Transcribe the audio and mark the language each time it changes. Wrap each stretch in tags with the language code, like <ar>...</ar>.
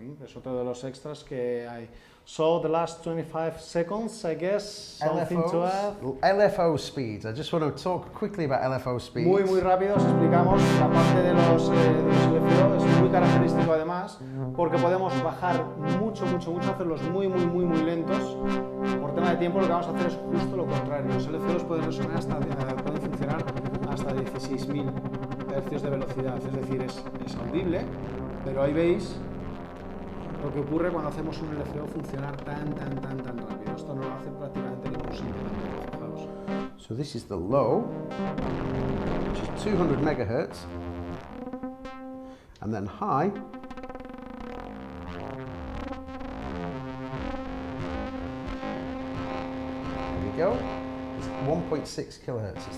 <es>Es otro de los extras que hay.</es> <en>So the last 25 seconds, I guess, something to add. LFO speeds. I just want to talk quickly about LFO speeds.</en> <es>Muy rápido os explicamos la parte de los LFO, es muy característico además, porque podemos bajar mucho, hacerlos muy lentos. Por tema de tiempo lo que vamos a hacer es justo lo contrario. Los LFOs pueden resonar pueden funcionar hasta 16.000 hercios de velocidad, es decir, es audible, pero ahí veis lo que ocurre cuando hacemos un LFO funcionar tan rápido. Esto no lo hace prácticamente ningún sintetizador, fijaos.</es> <en>So this is the low, which is 200 megahertz, and then high, there we go, it's 1.6 kilohertz.</en>